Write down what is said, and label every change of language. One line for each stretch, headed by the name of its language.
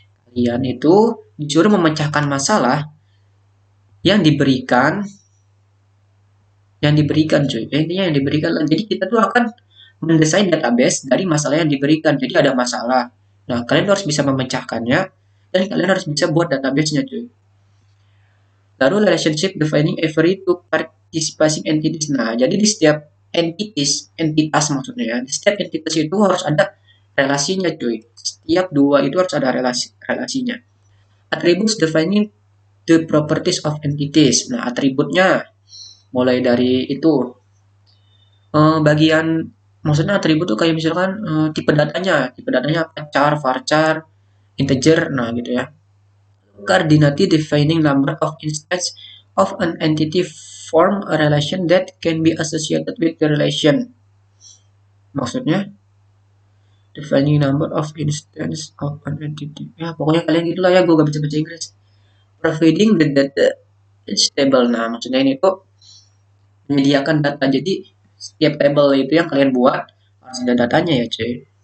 Indonesian: Kalian itu disuruh memecahkan masalah yang diberikan cuy. Intinya yang diberikan. Jadi kita tuh akan mendesain database dari masalah yang diberikan. Jadi ada masalah. Nah, kalian harus bisa memecahkannya dan kalian harus bisa buat database-nya, cuy.
English: Lalu relationship defining every two participating entities.
Indonesian: Nah, jadi di setiap entitas maksudnya ya. Di setiap entitas itu harus ada relasinya, cuy. Setiap dua itu harus ada relasinya.
English: Attributes defining the properties of entities.
Indonesian: Nah, atributnya mulai dari itu bagian maksudnya atribut tuh kayak misalkan tipe datanya apa, char, varchar, integer, nah gitu ya.
English: Cardinality defining number of instances of an entity form a relation that can be associated with the relation. Maksudnya defining number of instances of an entity.
Indonesian: Ya pokoknya kalian gitulah ya, gue gak bisa baca Inggris.
English: Providing the data is table.
Indonesian: Nah maksudnya ini tuh menyediakan data. Jadi setiap table itu yang kalian buat harus ada datanya ya cuy.